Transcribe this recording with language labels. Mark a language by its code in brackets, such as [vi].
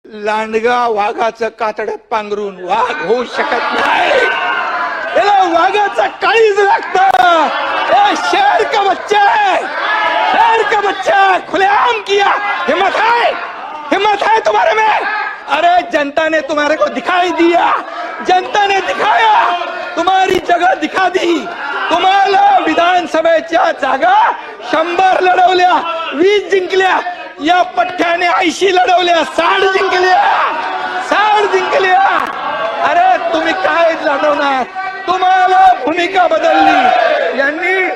[mr] लांडगा वाघाचं कातड्यात पांघरून वाघ होऊ शकत नाही. याला वाघाचं काळीज लागतं. [hi] शेर का बच्चा है, शेर का बच्चा खुलेआम किया. हिम्मत है तुम्हारे में. अरे जनता ने तुम्हारे को दिखाई दिया, जनता ने दिखाया, तुम्हारी जगह दिखा दी. [mr] तुम्हाला विधानसभेच्या जागा 100 लढवल्या, 20 जिंकल्या. या पठ्ठ्याने 80 लढवल्या, 60 जिंकल्या, 60 जिंकल्या. अरे तुम्ही काय लढवणार? तुम्हाला भूमिका बदलली.